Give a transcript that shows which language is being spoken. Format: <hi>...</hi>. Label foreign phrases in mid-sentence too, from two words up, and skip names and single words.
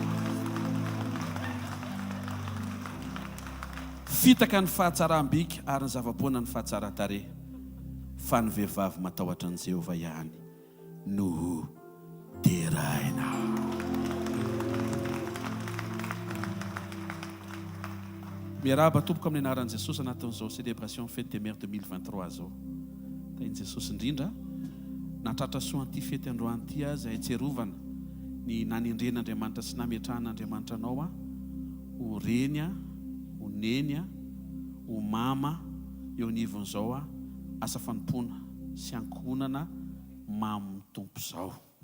<mg>Fitaka ny fahatsaram-bika ary ny zavaboana ny fahatsara-tare, fa ny vehivavy matahotra an'i Jehovah ihany no terahina. Miarahaba tompoko amin'ny anaran'i Jesosy anatin'izao</mg> <fr>célébration fête des mères 2023</fr> <mg>zao. Tain'i Jesosy indrindra natratra soan'ity fety androany ity azy hitserovana ny nanendren'Andriamanitra sy nametrahan'Andriamanitra anao ho reny ho neny ho mama eo anivon'izao asa fanompoana sy ankonana mamy tompo izao.</mg>